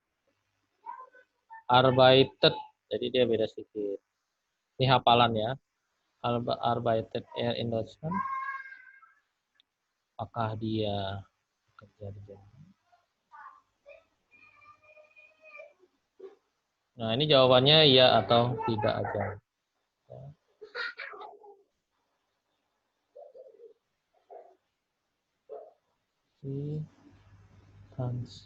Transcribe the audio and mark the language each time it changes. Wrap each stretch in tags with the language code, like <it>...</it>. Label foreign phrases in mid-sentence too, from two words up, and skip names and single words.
<id>Arbeitet, jadi dia beda sedikit. Ini hafalan ya.</id> <de>Arbeitet in Deutschland.</de> <id>Apakah dia bekerja di Jerman? Nah, ini jawabannya iya atau tidak aja. Si Hans.</id>